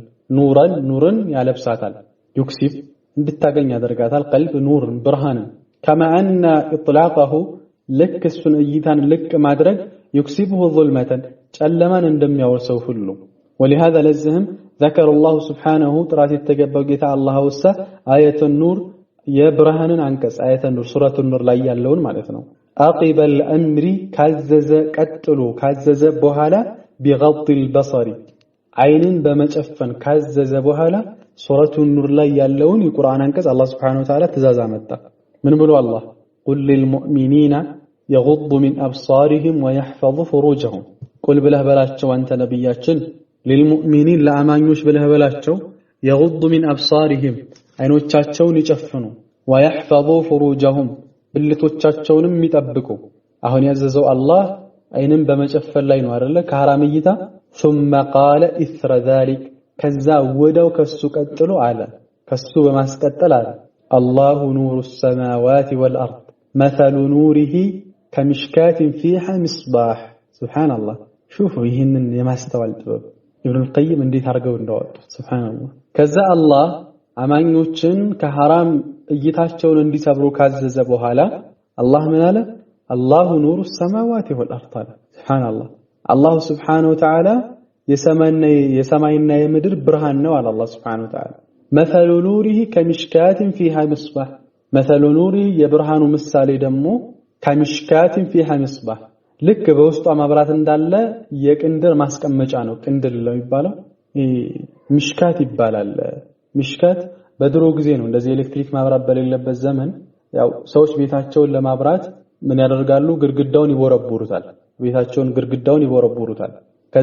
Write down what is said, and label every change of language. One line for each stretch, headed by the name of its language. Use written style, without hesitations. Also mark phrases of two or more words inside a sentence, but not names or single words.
Amharic: ኑርን ያለብሳታል
Arabic: يكسب
Amharic: እንድታገኝ ያደርጋታል
Arabic: قلب نور برهان كما ان اطلاقه لك
Amharic: እሱን እይታን ልቅ ማድረግ
Arabic: يكسبه ظلمة
Amharic: ጨለማን እንደሚያወርሰው ሁሉ
Arabic: ولهذا لزهم ذكر الله سبحانه
Amharic: ጥራት የተገባው ጌታ አላህ ወሳ
Arabic: آية النور
Amharic: የብርሃንን አንቀጽ
Arabic: آية النور سورة النور
Amharic: ላይ ያለውን ማለት ነው
Arabic: عقب الامر
Amharic: ካዘዘ ቀጥሎ ካዘዘ በኋላ
Arabic: بغض البصر
Amharic: አይንን በመጨፈን ካዘዘ በኋላ ሱረቱ ኑር ላይ ያለውን የቁርአን አንቀጽ አላህ
Arabic: سبحانه وتعالى
Amharic: ትእዛዝ አመጣ ምን ብሎ አላህ
Arabic: قل للمؤمنين يغضوا من ابصارهم ويحفظوا فروجهم قل
Amharic: ብለህ በላቸው አንተ ነብያችን للمؤمنين ለአማኞች ብለህ በላቸው
Arabic: يغضوا من ابصارهم
Amharic: አይኖቻቸውን ይጨፍኑ
Arabic: ويحفظوا فروجهم
Amharic: ብልቶቻቸውንም ይጠብቁ አሁን ያዘዘው አላህ አይንን በመጨፈን ላይ ነው አይደለ ከሐራም እይታ
Arabic: ثم قال اثر
Amharic: ذلك ከዛ ወደው ከሱ ቀጥሎ አለ ከሱ በማስቀጠል አለ
Arabic: الله نور السماوات والارض مثل نوره كمشكاة فيها مصباح سبحان الله شوفوا
Amharic: ይሄንን የማስተዋል ጥበብ ኢብኑ القيم እንዴት አርገው እንደወጡ
Arabic: سبحان الله
Amharic: ከዛ አላህ አማኞችን ከሐራም እይታቸውን እንዲሰብሩ ካዘዘ በኋላ አላህ ምን አለ
Arabic: الله نور السماوات والارض سبحان الله الله سبحانه وتعالى
Amharic: የሰማይና የምድር ብርሃን ነው አለ አላህ
Arabic: سبحانه وتعالى مثل نوره كمشكاة فيها مصباح مثل نوره
Amharic: የብርሃኑ ምሳሌ ደግሞ
Arabic: كمشكاة فيها مصباح
Amharic: ልክ በውስጧ መብራት እንዳለ የቅንድር ማስቀመጫ ነው ቅንድር ነው የሚባለው ምሽካት ይባላል ምሽካት በድሮ ጊዜ ነው እንደዚህ ኤሌክትሪክ ማብራት በሌለበት ዘመን ያው ሰዎች ቤታቸውን ለማብራት ምን ያደርጋሉ ግድግዳውን ይቦረቦሩታል ቤታቸውን ግድግዳውን ይቦረቦሩታል ከዛ